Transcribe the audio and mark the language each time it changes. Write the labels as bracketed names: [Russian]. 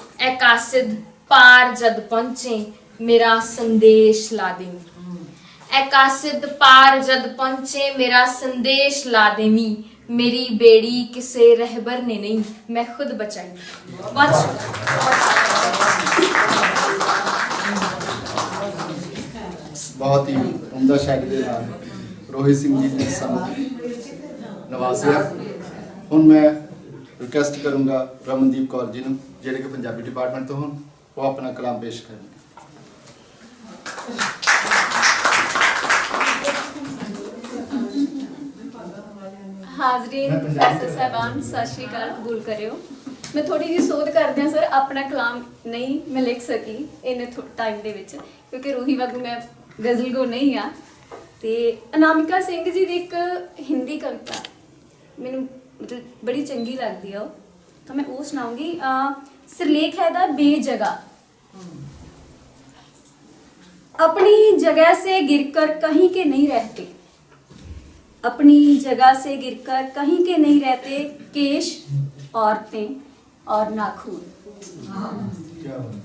[Punjabi] ए कासिद पार जद पहुंचे मेरा संदेश ला देवी, ए कासिद पार जद पहुंचे मेरा संदेश ला देवी, मेरी बेड़ी किसे रहबर ने नहीं मैं खुद बचाई। बहुत ही उम्दा शायरी दे नाल रोहित सिंह जी ने ਸਾਨੂੰ ਨਵਾਜ਼ਿਆ। ਹੁਣ ਮੈਂ ਰਿਕਵੈਸਟ ਕਰੂੰਗਾ ਰਮਨਦੀਪ ਕੌਰ ਜੀ ਨੂੰ, ਜਿਹੜੇ ਕਿ ਪੰਜਾਬੀ ਡਿਪਾਰਟਮੈਂਟ ਤੋਂ ਹਨ, ਉਹ ਆਪਣਾ ਕਲਾਮ ਪੇਸ਼ ਕਰਨਗੇ। ਹਾਜ਼ਰੀਨ ਪ੍ਰੋਫੈਸਰ ਸਾਹਿਬਾਨ ਸਤਿ ਸ਼੍ਰੀ ਅਕਾਲ, ਕਬੂਲ ਕਰਿਓ। ਮੈਂ ਥੋੜੀ ਜਿਹੀ ਸੋਧ ਕਰਦਿਆਂ ਸਰ, ਆਪਣਾ ਕਲਾਮ ਨਹੀਂ ਮੈਂ ਲਿਖ ਸਕੀ ਇੰਨੇ ਟਾਈਮ ਦੇ ਵਿੱਚ, ਕਿਉਂਕਿ ਰੂਹੀ ਵਾਂਗੂ ਮੈਂ ਗਜ਼ਲ ਗੋ ਨਹੀਂ ਆ। ਤੇ ਅਨਾਮਿਕਾ ਸਿੰਘ ਜੀ ਦੀ ਇੱਕ ਹਿੰਦੀ ਕਵਿਤਾ ਮੈਨੂੰ ਮਤਲਬ ਬੜੀ ਚੰਗੀ ਲੱਗਦੀ ਆ, ਉਹ ਤਾਂ ਮੈਂ ਉਹ ਸੁਣਾਉਂਗੀ। ਸਿਰਲੇਖ ਹੈ ਦਾ ਬੇਜਗ੍ਹਾ। [Hindi] अपनी जगह से गिरकर कहीं के नहीं रहते, अपनी जगह से गिरकर कहीं के नहीं रहते, केश औरतें और नाखून।